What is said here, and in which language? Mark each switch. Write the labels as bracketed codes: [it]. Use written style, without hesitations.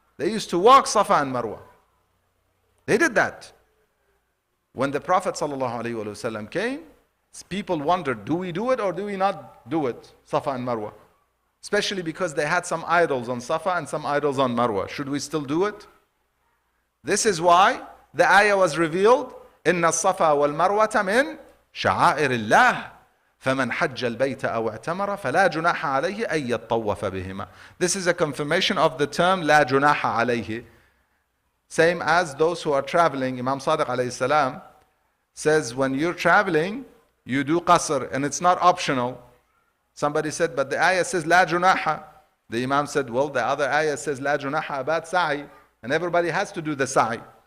[en] They used to walk Safa and Marwa. They did that. When the Prophet ﷺ came, people wondered, do we do it or do we not do it, Safa and Marwa? Especially because they had some idols on Safa and some idols on Marwa. Should we still do it? This is why the ayah was revealed, [ar] إِنَّ الصَّفَا وَالْمَرْوَةَ مِنْ شَعَائِرِ اللَّهِ فَمَنْ حَجَّ الْبَيْتَ أَوْ اعْتَمَرَ فَلَا جُنَاحَ عَلَيْهِ أَن يَطَّوَّفَ بِهِمَا. [en] This is a confirmation of the term [ar] لَا جُنَاحَ عَلَيْهِ. [en] Same as those who are traveling. Imam Sadiq alayhi salam says, when you're traveling, you do qasr, and it's not optional. Somebody said, but the ayah says la junaha. The Imam said, well, the other ayah says la junaha about sa'i, and everybody has to do the sa'i.